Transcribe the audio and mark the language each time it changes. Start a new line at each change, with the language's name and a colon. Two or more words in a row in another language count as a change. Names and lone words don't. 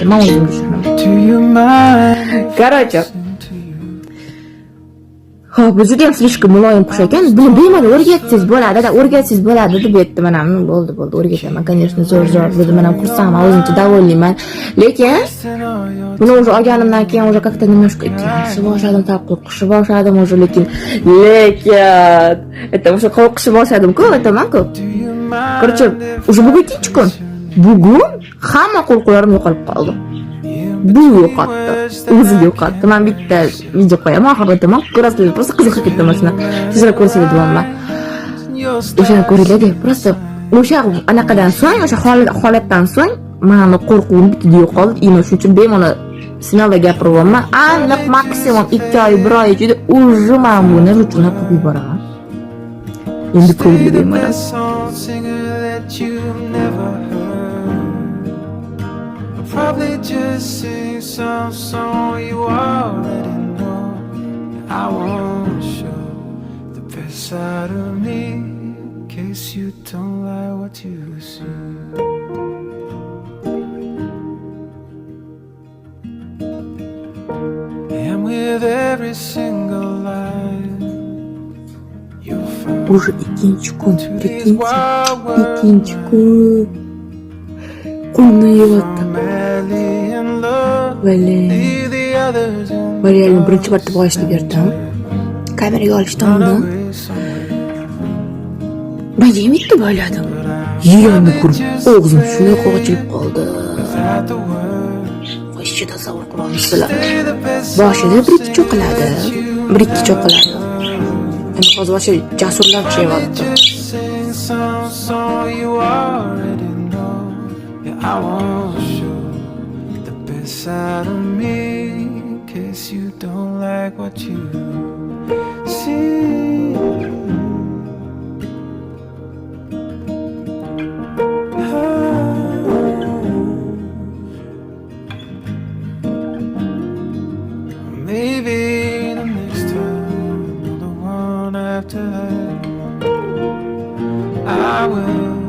Uzbek: Men o'zim tushunaman. Короче, hop, bu juda ham слишком muloyim qush ekan. Buni bemalol o'rgatsangiz bo'ladi, o'rgatsangiz bo'ladi deb aytdi. Mana bo'ldi, o'rgataman. Конечно, zo'r dedi. Men ham xursandman, o'zimcha davolayman. Lekin buni o'sha olganimdan keyin o'sha
Russian: как-то немножко
Uzbek: ikkilanishni boshladim, qo'rqishni boshladim o'sha lekin это o'sha qo'rqishni boshladim-ku, aytaman-ku. Короче, o'sha bugun 2-kun. Bugun hamma qo'rquvlarim yo'qolib qoldi. Bu yo'qotdi. O'zi yo'qotdi. Men bitta video qo'yaman, oxirida aytaman. Ko'rasizlar, просто qiziqib ketdim mana. Sizlar ko'rsanglar deyapman. O'shani ko'ringlar, просто o'sha anaqadan so'ng, o'sha holatdan so'ng meni qo'rquvim bitta yo'qoldi. Shuning uchun bemalol sinalda gapiryapman. Aniq maksimum 2 oy, 1 oy ichida уже men buni rutinga qilib yuboraman. Endi ko'ringlar bemalol.
English: Probably just sing some song you already know. I won't show the best side of me in case you don't like what you see. And with every single line you'll find
Uzbek: Уже ikkinchi kun, ikkinchi kun. Qo'lni yeyapti. Valiyani birinchi marta boshida berdim. Kameraga olishdan oldin. Men yemikni bo'ladim. Yeganni ko'rib, og'zim shunday qochilib qoldi. Qo'shchi tasavvur qila olmaysizlar. Boshida bir-ikki cho'qiladi. Endi hozir o'sha jasurlarcha yeyapti.
English: I won't show the best side of me in case you don't like what you see. Maybe the next time or the one after that I will.